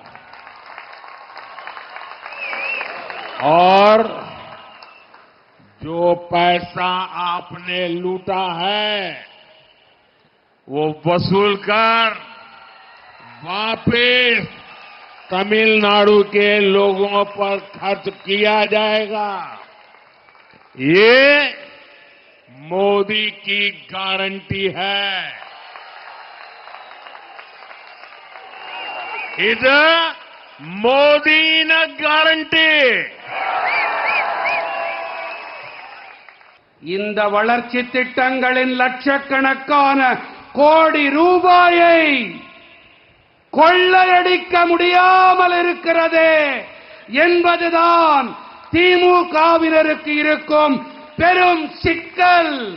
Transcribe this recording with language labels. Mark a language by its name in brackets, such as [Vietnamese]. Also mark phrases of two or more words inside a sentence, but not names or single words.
[Hindi] और जो पैसा आपने लूटा है वो वसूल कर वापस तमिलनाडु के लोगों पर खर्च किया जाएगा। ये मोदी की गारंटी है। [Tamil] இது மோடியின் கேரண்டி। இந்த வளர்ச்சி திட்டங்களின் லட்சக்கணக்கான கோடி ரூபாயை கொள்ளையடிக்க முடியாமல் இருக்கிறதே என்பதுதான் திமுகவினருக்கு இருக்கும் பெரும் சிக்கல்।